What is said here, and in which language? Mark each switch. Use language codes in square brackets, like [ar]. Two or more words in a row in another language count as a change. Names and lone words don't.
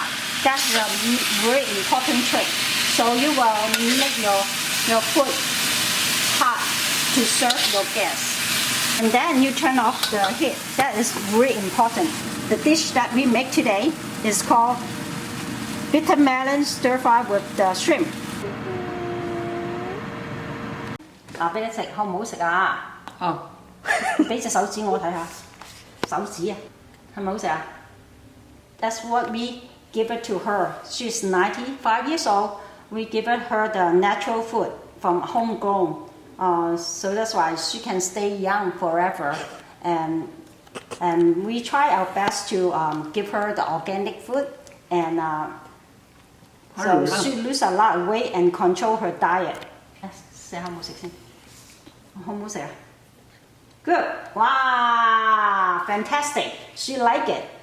[en] That's a very important trick. So you will make your food hot to serve your guests. And then you turn off the heat. That is very important. The dish that we make today is called bitter melon stir fry with the shrimp. [yue] 俾你食，好唔好食啊？好，俾隻手指我睇下，手指啊，係咪好食啊？ [en] That's what we give it to her. She's 95 years old. We give it her the natural food from homegrown. So that's why she can stay young forever. And we try our best to give her the organic food. And so she lose a lot of weight and control her diet. [yue] 試下好唔好食先？好唔好食啊？ Good. [en] Wow, fantastic. She like it.